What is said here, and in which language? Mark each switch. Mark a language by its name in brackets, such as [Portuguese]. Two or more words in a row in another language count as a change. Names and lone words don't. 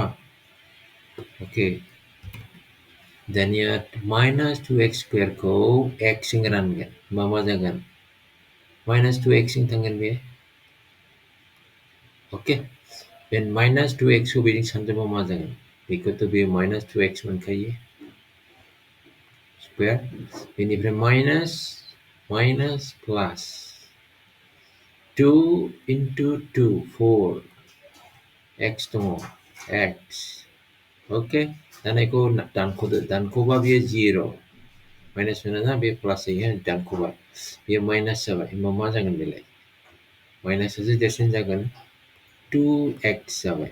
[English] Okay, minus 2x square [Bodo] खौ x जों रानगोन. मा जागोन [English] minus 2x [Bodo] जों थांगोन बे. [English] Okay, then minus 2x [Bodo] खौ बेजों सानजाबा मा जागोन? बेखौथ' बे [English] minus 2x [Bodo] मोनखायो square. बेनिफ्राय [English] minus plus 2 into 2 4 x [Bodo] दङ x. Okay, दाना बेखौ दानख'दो. दानख'बा बेयो 0. माइनास मोनोना, बे प्लास जायो, दानख'बाय बेयो माइनास जाबाय. होमबा मा जागोन बेलाय? माइनासआसो देरसिन जागोन, 2x जाबाय.